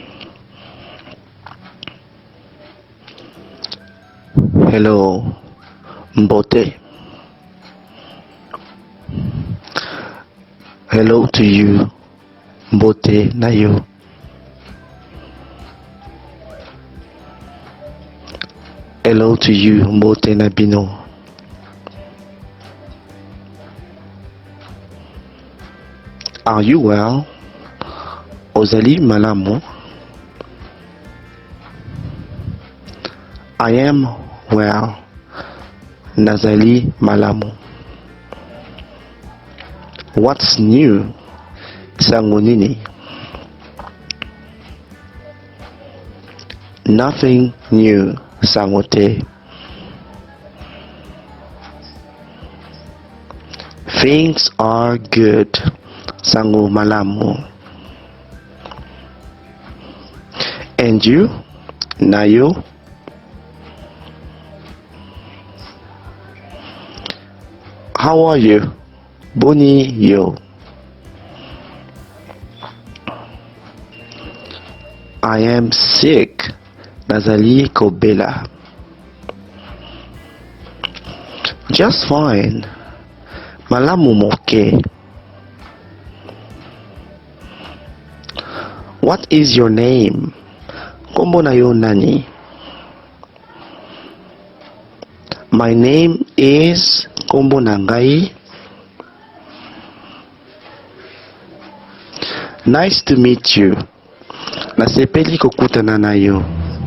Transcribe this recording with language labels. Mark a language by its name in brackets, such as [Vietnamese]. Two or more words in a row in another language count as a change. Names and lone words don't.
[English] Hello, Mbote. Hello to you, [Lingala] Mbote na yo. [English] Hello to you, [Lingala] Mbote na bino. [English] Are you well? [Lingala] Ozali malamu? [English] I am well. [Lingala] Nazali malamu. [English] What's new? [Lingala] Sangu nini? [English] Nothing new. [Lingala] Sangu te. [English] Things are good. [Lingala] Sangu malamu. [English] And you? Nayo? How are you? [Lingala] Boni yo. [English] I am sick. [Lingala] Nazali kobela. [English] Just fine. [Lingala] Malamu moke. [English] What is your name? [Lingala] Kombo na yo nani? [English] My name is Kombo Nangai. Nice to meet you. [Lingala] Nasepeli kukutana na yo.